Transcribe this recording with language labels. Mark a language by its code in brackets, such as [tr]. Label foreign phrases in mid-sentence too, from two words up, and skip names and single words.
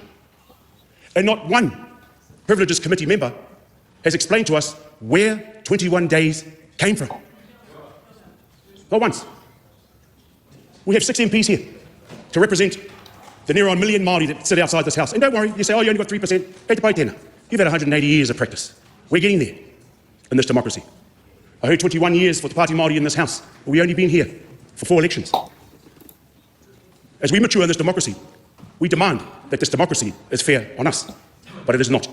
[en] And not one Privileges Committee member has explained to us where 21 days came from. Not once. We have 6 MPs here to represent the near on million Māori that sit outside this House. And don't worry, you say, oh, you only got 3%. [mi] Kei te pai tēnā. [en] You've had 180 years of practice. We're getting there in this democracy. I heard 21 years for the Pati Māori in this House, but we've only been here for 4 elections. As we mature in this democracy, we demand that this democracy is fair on us, but it is not.